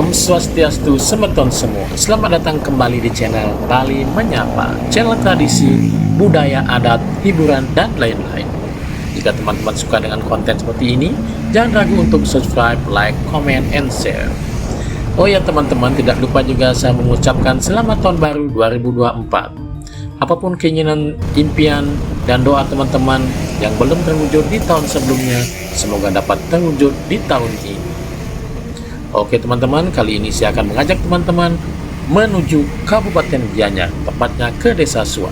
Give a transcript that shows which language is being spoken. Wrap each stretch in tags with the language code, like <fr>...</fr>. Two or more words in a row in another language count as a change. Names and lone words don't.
<id>Swastiastu, semeton semua. Selamat datang kembali di channel Bali Menyapa, channel tradisi, budaya, adat, hiburan, dan lain-lain. Jika teman-teman suka dengan konten seperti ini, jangan ragu untuk subscribe,</id> <en>like, comment, and share.</en> <id>Oh ya teman-teman, tidak lupa juga saya mengucapkan selamat tahun baru 2024. Apapun keinginan, impian, dan doa teman-teman yang belum terwujud di tahun sebelumnya, semoga dapat terwujud di tahun ini. Oke teman-teman, kali ini saya akan mengajak teman-teman menuju Kabupaten Gianyar, tepatnya ke Desa Suat.</id>